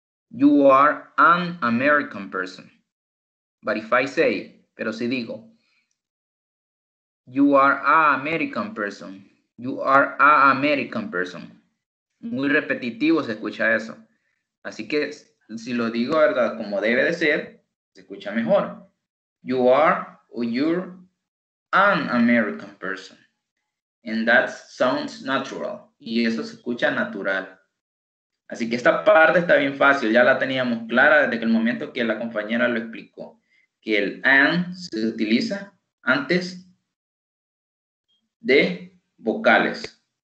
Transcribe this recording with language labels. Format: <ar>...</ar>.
<en>You are an American person. But if I say,</en> <es>pero si digo,</es> <en>you are an American person, You are a American person.</en> <es>Muy repetitivo se escucha eso. Así que si lo digo, ¿verdad? Como debe de ser, se escucha mejor.</es> <en>You are or you're an American person. And that sounds natural.</en> <es>Y eso se escucha natural. Así que esta parte está bien fácil. Ya la teníamos clara desde el momento que la compañera lo explicó. Que el and se utiliza antes de vocales.</es>